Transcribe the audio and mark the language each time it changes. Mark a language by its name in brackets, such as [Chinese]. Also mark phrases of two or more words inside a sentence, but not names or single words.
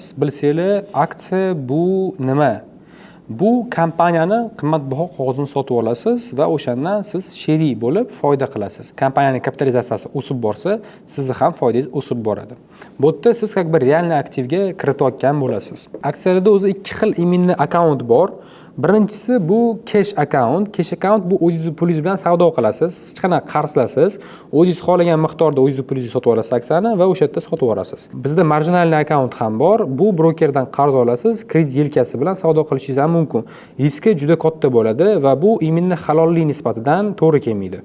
[Uzbek] Bilsanglar, aksiya bu nima? Bu kompaniyani qimmatbaho qog'ozini sotib olasiz va o'shandan siz sherik bo'lib foyda qilasiz. Kompaniyaning kapitalizatsiyasi o'sib borsa, sizni ham foydangiz o'sib boradi. Bu yerda siz [Russian] как бы [Uzbek] realniy aktivga kiritayotgan bo'lasiz. Aksiyalarda o'zi ikki xil iminli akkaunt bor. Birinchisi bu [English] cash account. Cash account [Uzbek] bu o'zingiz pulingiz bilan savdo qilasiz. Hech qanaqa qarzsiz. O'zingiz xohlagan miqdorda o'zingiz pulingizni sotib olasiz aksiyani va o'sha yerda sotib olasiz. Bizda marjinalniy account ham bor. Bu brokerdan qarz olasiz, kredit yelkasi bilan savdo qilishingiz ham mumkin. Riski juda katta bo'ladi va bu iminni halollik nisbatidan to'g'ri kelmaydi.